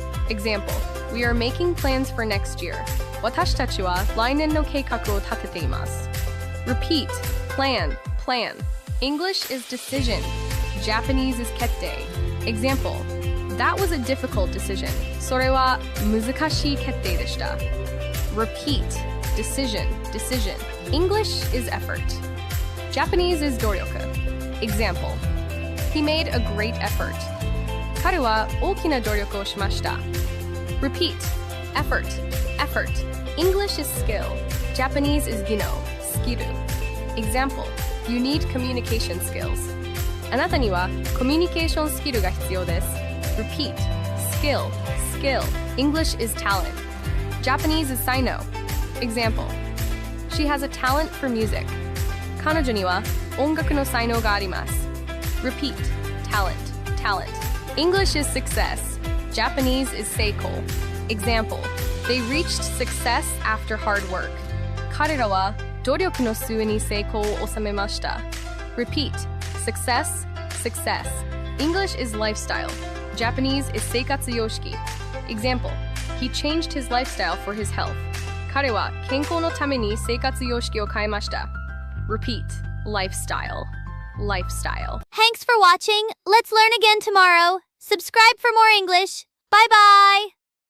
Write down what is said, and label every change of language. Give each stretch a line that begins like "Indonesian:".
English: Example, we are making plans for next year.
Japanese: Watashi tachi wa lainen no keikaku o tatete imasu.
English: Repeat, plan, plan. English is decision. Japanese is kette. Example, that was a difficult decision.
Japanese: それは難しい決定でした.
English: Repeat, decision, decision. English is effort. Japanese is 努力. Example, he made a great effort.
Japanese: 彼は大きな努力をしました.
English: Repeat, effort, effort. English is skill. Japanese is 技能, skill. Example, you need communication skills.
Japanese: あなたにはコミュニケーションスキルが必要です.
English: Repeat, skill, skill. English is talent. Japanese is saino. Example, she has a talent for music.
Japanese: 彼女には音楽の才能があります.
English: Repeat, talent, talent. English is success. Japanese is seiko. Example, they reached success after hard work.
Japanese: 彼らは努力の末に成功を収めました.
English: Repeat, success, success. English is lifestyle. Japanese is 生活様式. Example, he changed his lifestyle for his health.
Japanese: 彼は健康のために生活様式を変えました.
English: Repeat, lifestyle, lifestyle. Thanks for watching. Let's learn again tomorrow. Subscribe for more English. Bye bye.